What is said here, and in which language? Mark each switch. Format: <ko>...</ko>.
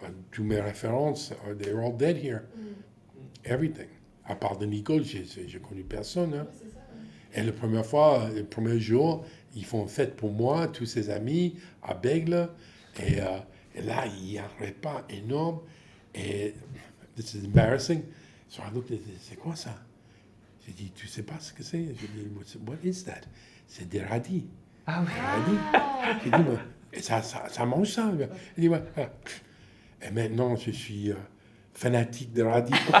<fr>Toutes mes références,</fr> <en>they're all dead here. Everything.</en> <fr>À part de Nicole, j'ai connu personne. Hein. Et la première fois, le premier jour, ils font une fête pour moi, tous ses amis, à Bègle. Et là, il y a un repas énorme.</fr> <en>Et this is embarrassing. So I looked at it,</en> <fr>c'est quoi ça? J'ai dit, tu sais pas ce que c'est? J'ai dit,</fr> <en>what is that?</en> <fr>C'est des radis. Ah oui. Radis. J'ai dit, mais ça mange ça. Il dit, ouais. Et maintenant, je suis fanatique de radis.</fr>